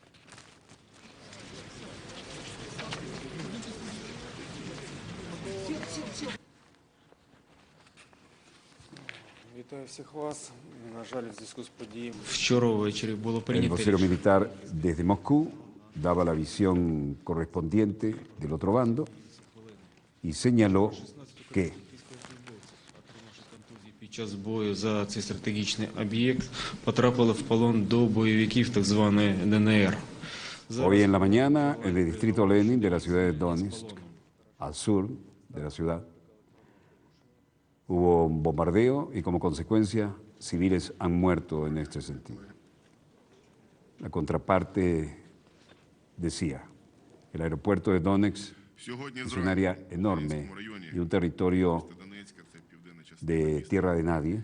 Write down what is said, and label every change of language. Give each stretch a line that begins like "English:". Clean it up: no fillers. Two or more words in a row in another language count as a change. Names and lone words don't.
Spanish: El vocero militar desde Moscú daba la visión correspondiente del otro bando y señaló que
Ukrainian: під час бою за цей стратегічний об'єкт потрапили в полон до бойовиків так званої ДНР.
Spanish: Hoy en la mañana, en el distrito Lenin de la ciudad de Donetsk, al sur de la ciudad, hubo un bombardeo y como consecuencia civiles han muerto en este sentido. La contraparte decía, el aeropuerto de Donetsk es un área enorme y un territorio de tierra de nadie.